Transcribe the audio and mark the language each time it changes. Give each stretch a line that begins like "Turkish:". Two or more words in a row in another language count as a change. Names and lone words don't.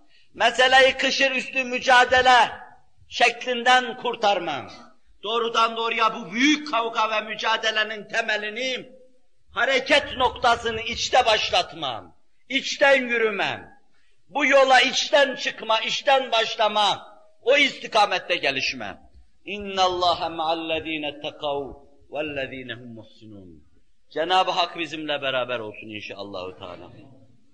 Turkish: Meseleyi kışır üstü mücadele şeklinden kurtarma. Doğrudan doğruya bu büyük kavga ve mücadelenin temelini, hareket noktasını içte başlatma, içten yürüme, bu yola içten çıkma, içten başlama, o istikamette gelişme.
Arabic: اِنَّ اللّٰهَ مَعَ الَّذ۪ينَ اتَّقَوْا وَالَّذ۪ينَ هُمْ مُحْسِنُونَ.
Turkish: Cenab-ı Hak bizimle beraber olsun
Arabic: إن شاء الله تعالى.